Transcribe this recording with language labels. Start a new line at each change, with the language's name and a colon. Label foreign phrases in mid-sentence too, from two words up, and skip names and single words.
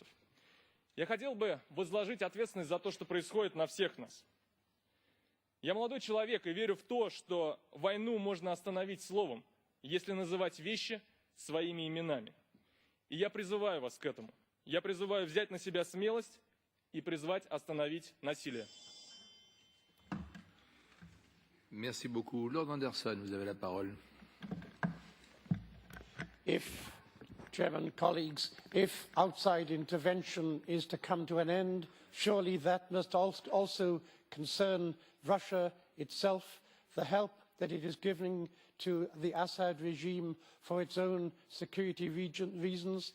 Russian: Я хотел бы возложить ответственность за то, что происходит, на всех нас. Я молодой человек и верю в то, что войну можно остановить словом, если называть вещи своими именами. И я призываю вас к этому. Я призываю взять на себя смелость и призвать остановить насилие.
French: Merci beaucoup. Lord Anderson, vous avez la parole.
English: If, Chairman, colleagues, if outside intervention is to come to an end, surely that must also concern Russia itself, the help that it is giving to the Assad regime for its own security reasons.